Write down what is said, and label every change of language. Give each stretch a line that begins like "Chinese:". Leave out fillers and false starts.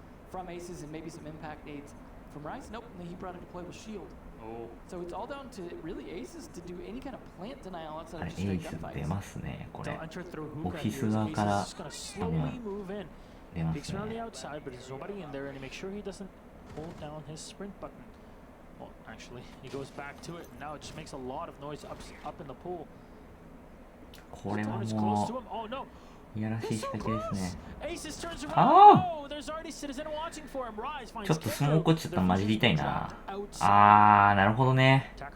English: From Aces and maybe some impact aids from Rise. Nope, he brought a deploy with Shield. So it's all down to really Aces to do any kind of plant denial outside of just straight gunfights.
Japanese: 出ますね、これ。オフィス側から出ますね。
English: Peeks around the outside, but there's nobody in there, and he makes sure he doesn't hold down his sprint button. Well, actually, he goes back to it, and now it just makes a lot of noise up in the pool.
Japanese: これはもういやらしい仕掛けですね。ああ、ちょっとスモーク落ちちゃったら混じりたいな。あー、なるほどね。